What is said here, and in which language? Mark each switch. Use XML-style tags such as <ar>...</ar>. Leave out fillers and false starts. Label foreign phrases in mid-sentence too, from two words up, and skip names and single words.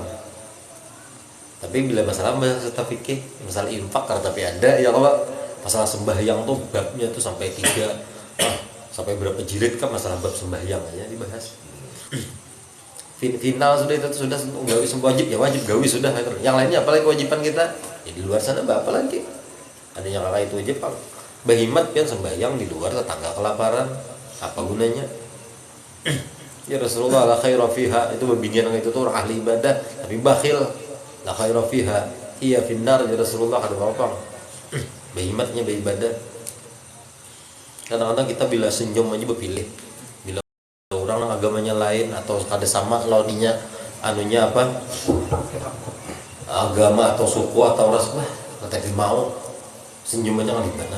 <bjn>Tapi bila masalah fikih, masalah infak karena tapi ada ya kalau masalah sembahyang tuh babnya tuh sampai 3 sampai berapa jilid kan masalah bab sembahyang aja dibahas. Final sudah itu sudah gawi wajib ya wajib gawi sudah. Yang lainnya apalagi kewajiban kita ya di luar sana apa lagi? Ada yang kakak itu aja pak. Bahimat kan sembahyang di luar tetangga kelaparan apa gunanya?</bjn> <ar>يا رسول الله لا خير فيها</ar> <bjn>itu babinian itu tuh orang ahli ibadah tapi bakhil.</bjn> <ar>لا خير فيها هي في النار يا رسول الله</ar> <bjn>kata Bapak. Bahimatnya beribadah. Kadang-kadang kita bila senyum aja berpilih. Bila orang agamanya lain atau ada sama lawannya anunya apa? Agama atau suku atau ras bah, tapi mau senyumannya kan di mana?</bjn>